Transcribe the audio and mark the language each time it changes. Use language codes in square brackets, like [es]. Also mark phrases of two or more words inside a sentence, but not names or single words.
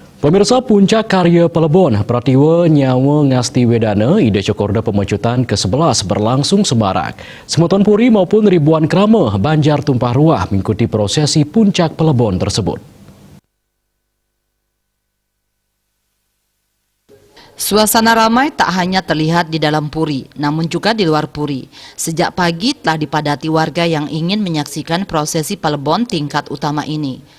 [id] Pemirsa Puncak Karya Pelebon, Pratiwa Nyawa Ngasti Wedana, Ida Cokorda Pemecutan ke-11 berlangsung semarak. [ban] Semeton puri [id] maupun ribuan [ban] krama banjar [id] tumpah ruah mengikuti prosesi Puncak Pelebon tersebut. Suasana ramai tak hanya terlihat di dalam puri, namun juga di luar puri. Sejak pagi telah dipadati warga yang ingin menyaksikan prosesi Pelebon tingkat utama ini.